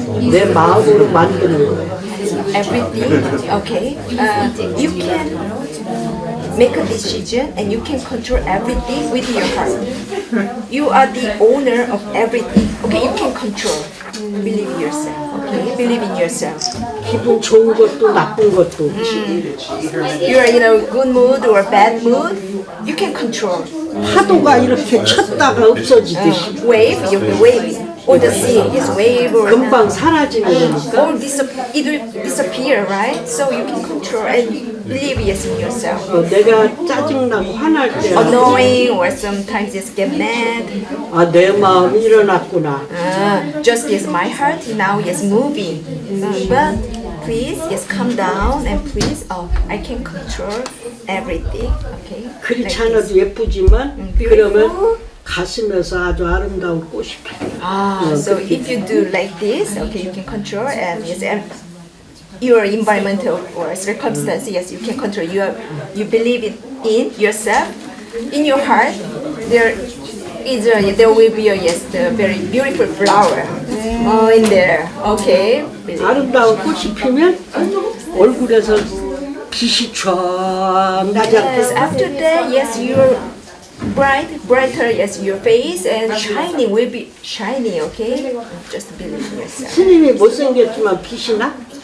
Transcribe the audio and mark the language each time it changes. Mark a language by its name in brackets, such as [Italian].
[Korean] 내 마음으로 만드는 거야. [English] Everything, okay. You can make a decision and you can control everything with your heart. You are the owner of everything. Okay, you can control. Believe in yourself. Okay, believe in yourself. [Korean] 기분 좋은 것도 나쁜 것도. [English] You are in a good mood or bad mood. You can control. [Korean] 파도가 이렇게 쳤다가 없어지듯이 [English] Wave, you can wave. Or the sea is wave or [Korean] 금방 사라지는 거니까. [English] or it will disappear, right? So you can control and believe yes in yourself. [Korean] 내가 짜증나고 화날 때 [English] Annoying or sometimes just get mad. [Korean] 아, 내 마음이 일어났구나. [English] Just as my heart now is moving. But please, yes, calm down and please, I can control everything. Okay. [Korean] 그렇지 [English] Like [Korean] 않아도 [English] this. [Korean] 예쁘지만 [English] beautiful. [Korean] 그러면 가슴에서 아주 아름다운 꽃이 피어요. [English] So if you do like this, okay, you can control and yes, and your environmental or circumstances, yes, you can control. You believe in yourself, in your heart. There will be a yes, the very beautiful flower. Oh, in there. Okay. [Korean] 아름다운 꽃이 피면 얼굴에서 빛이 쫙 나지 [English] Yes, [Korean] 않겠어? [English] after that, yes, your brighter, yes, your face and shining will be shiny, okay? Just believe in yourself. [Korean] 스님이 못생겼지만 빛이 나?